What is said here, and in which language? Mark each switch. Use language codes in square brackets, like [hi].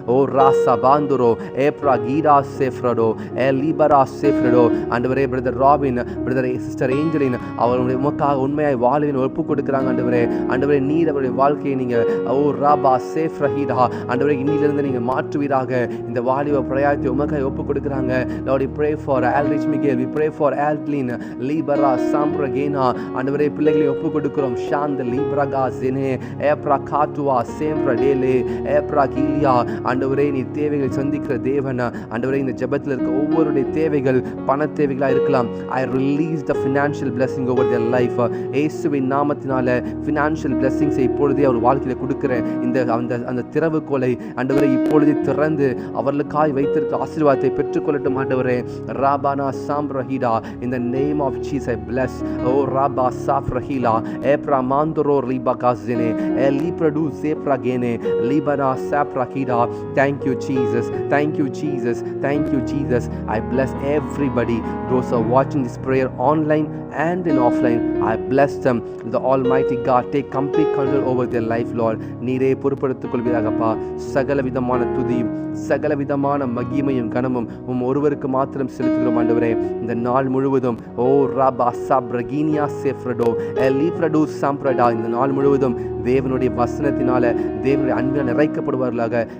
[ta] ஓ ராசா பாந்துரோ ஏப்ரா கீடா சேஃப்ரடோ ஏ லீபரா சேஃப்ரடோ. ஆண்டவரே brother robin brother sister Angeline அவருடைய உமக்காக உண்மையாய் வாழ்வின் ஒப்பு கொடுக்குறாங்க ஆண்டவரே. ஆண்டவரே நீர் அவருடைய வாழ்க்கையை நீங்கள் ஓ ராபா சேஃப் ரஹீடா ஆண்டவரே இன்னிலிருந்து நீங்கள் மாற்றுவீராக. இந்த வாலிப பிரயாயத்தை உமக்காய் ஒப்பு கொடுக்குறாங்க. [en] Lord, we pray for Alrich Miguel, we pray for Aldlin லீபரா சாம்ப்ரகேனா [ta] ஆண்டவரே பிள்ளைகளை ஒப்பு கொடுக்கிறோம். ஷாந்த லீப்ரகா ஜெனே ஏப்ரா காட்டுவா சேம்ப்ரா டேலே ஏப்ரா கீலியா. ஆண்டவரே நீ தேவைகள் சந்திக்கிற தேவன். ஆண்டவரே இந்த ஜெபத்தில் இருக்க ஒவ்வொருடைய தேவைகள் பண தேவைகளாக இருக்கலாம். [en] I release the financial blessing over their life. [ta] இயேசுவின் நாமத்தினால [en] financial blessings [ta] இப்பொழுதே அவர் வாழ்க்கையில் கொடுக்கிறேன். இந்த அந்த திறவுகோலை ஆண்டவரே இப்பொழுதே திறந்து அவர்களுக்காய் வைத்திருக்க ஆசீர்வாதத்தை பெற்றுக்கொள்ளட்டும் ஆண்டவரே. ராபானா சாம்ப்ரஹீடா [en] in the name of Jesus I bless. Oh Rabba Safrahila Epra Mandoro Ribakazine Eli Produce Pragene Libana Saprakida. Thank you Jesus, thank you Jesus, thank you Jesus. I bless everybody those are watching this prayer online and in offline. I bless them. The Almighty God take complete control over their life Lord. [ta] நீரே பொறுப்படுத்திக் கொள்வீராகப்பா. சகல விதமான துதியும் சகல விதமான மகிமையும் கனமும் ஒருவருக்கு மாத்திரம் செலுத்துகிறோம் ஆண்டவரே. இந்த நாள் முழுவதும் ஓ ராபா சாப்ரகீனியா சேஃப்ரடோ எலிப்ரடோ சாம்ப்ரடா இந்த நாள் முழுவதும் தேவனுடைய வசனத்தினால தேவனுடைய அன்பில் நிறைக்கப்படுவார்களாக.